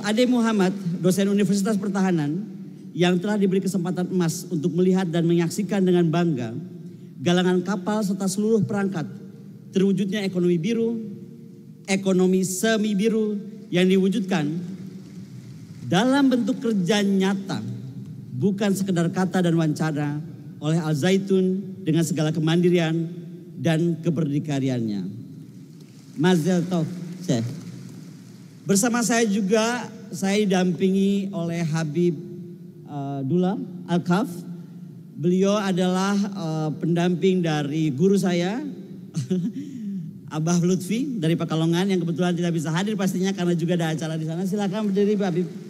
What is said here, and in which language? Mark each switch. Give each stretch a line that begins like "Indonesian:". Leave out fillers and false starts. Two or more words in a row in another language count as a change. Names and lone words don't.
Indonesian: Ade Muhammad, dosen Universitas Pertahanan, yang telah diberi kesempatan emas untuk melihat dan menyaksikan dengan bangga galangan kapal serta seluruh perangkat terwujudnya ekonomi biru, ekonomi semi biru yang diwujudkan dalam bentuk kerja nyata, bukan sekedar kata dan wacana oleh Al-Zaitun dengan segala kemandirian dan keberdikariannya.
Hebrew: מזל טוב,
Indonesian: Syekh. Bersama saya juga saya didampingi oleh Habib Dula Al-Kaf. Beliau adalah pendamping dari guru saya Abah Lutfi dari Pekalongan yang kebetulan tidak bisa hadir pastinya karena juga ada acara di sana. Silakan berdiri Pak Habib.